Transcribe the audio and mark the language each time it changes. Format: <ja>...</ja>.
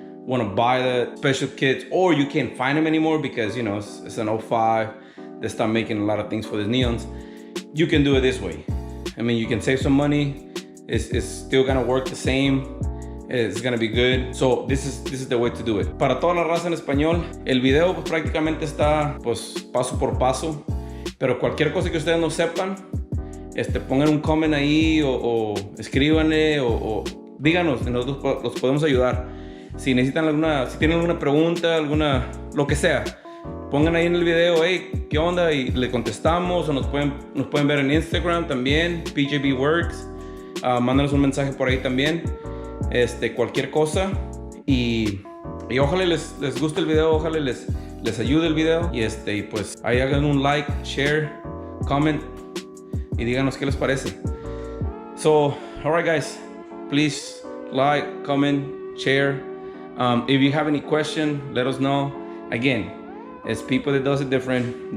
<en>want to buy the special kits, or you can't find them anymore because, you know, it's an 05. They start making a lot of things for the neons. You can do it this way. I mean, you can save some money. It's still gonna work the same. It's gonna be good. So this is the way to do it.</en> <es>Para toda la raza en español, el video pues prácticamente está pues paso por paso. Pero cualquier cosa que ustedes no sepan, pongan un comment ahí o escríbanle o díganos, nosotros los podemos ayudar. Si necesitan si tienen alguna pregunta, lo que sea, pongan ahí en el video, hey, ¿qué onda? Y le contestamos, o nos pueden ver en Instagram también, PJB Works. Mándanos un mensaje por ahí también, cualquier cosa. Y ojalá les guste el video, ojalá les ayude el video. Y pues ahí hagan un like, share, comment y díganos qué les parece.</es> <en>So, alright guys, please like, comment, share. If you have any question, let us know. Again, it's people that does it different.</en>